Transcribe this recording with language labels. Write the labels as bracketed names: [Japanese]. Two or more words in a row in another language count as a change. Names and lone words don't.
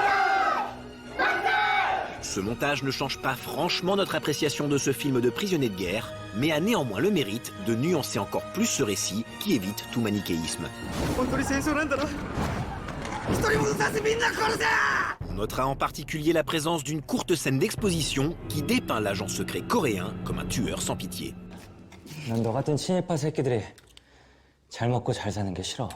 [French] Ce montage ne change pas franchement notre appréciation de ce film de prisonnier de guerre, mais a néanmoins le mérite de nuancer encore plus ce récit qui évite tout manichéisme. On notera en particulier la présence d'une courte scène d'exposition qui dépeint l'agent secret coréen comme un tueur sans pitié. [Korean] 너 같은 친일파 새끼들이 잘 먹고 잘 사는 게 싫어.